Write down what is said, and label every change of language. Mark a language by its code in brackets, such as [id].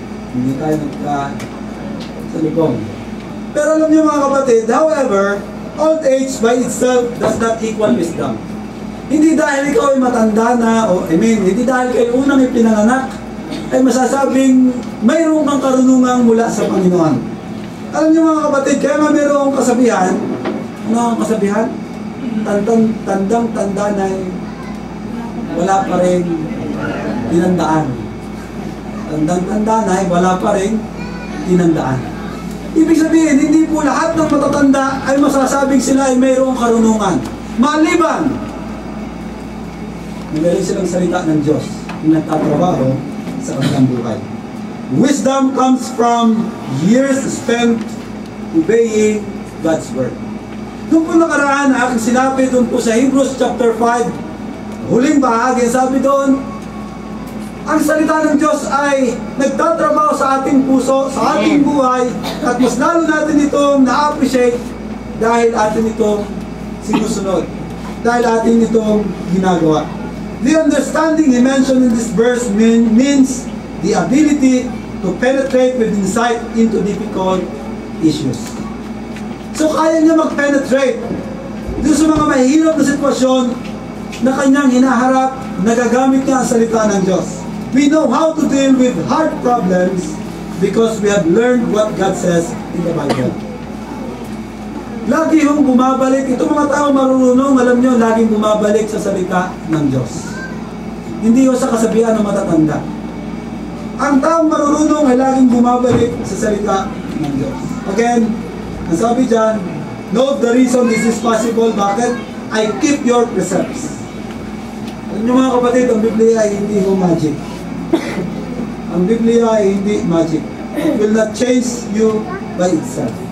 [tl] Hindi tayo nagka-salubong. Pero alam niyo mga kapatid, [en] however, old age by itself does not equal wisdom. [tl] Hindi dahil ikaw ay matanda na, hindi dahil kayo unang ipinanganak, ay masasabing mayroong kang karunungang mula sa Panginoon. Alam niyo mga kapatid, kaya nga mayroong kasabihan, ano ang kasabihan? Tandang-tanda na wala pa rin tinandaan. Tandang-tanda na, wala pa rin tinandaan. Ibig sabihin, hindi po lahat ng matatanda ay masasabing sila ay mayroong karunungan. Maliban, magaling silang salita ng Diyos na nagtatrabaho sa kanilang buhay. [en] Wisdom comes from years spent obeying God's word. [tl] Doon po nakaraan, aking sinabi doon po sa Hebrews chapter 5, huling bahagi, sabi doon, ang salita ng Diyos ay nagtatrabaho sa ating puso, sa ating buhay, at mas lalo natin itong na-appreciate dahil atin itong sinusunod, dahil atin itong ginagawa. [en] The understanding he mentioned in this verse means the ability to penetrate with insight into difficult issues. [tl] So kaya niya mag-penetrate dito sa mga mahihirap na sitwasyon na kanyang hinaharap, nagagamit niya ang salita ng Diyos. [en] We know how to deal with hard problems because we have learned what God says in the Bible. [tl] Lagi hong bumabalik, itong mga tao marunong, alam nyo, laging bumabalik sa salita ng Diyos. Hindi ho sa kasabihan ng matatanda. Ang taong marunong ay laging bumabalik sa salita ng Diyos. [en] Again, [tl] ang sabi dyan, [en] note the reason this is possible. [tl] Bakit? [en] I keep your precepts. [tl] Alam nyo mga kapatid, ang Biblia ay hindi ho magic. Ang Biblia ay hindi magic. [en] It will not change you by itself.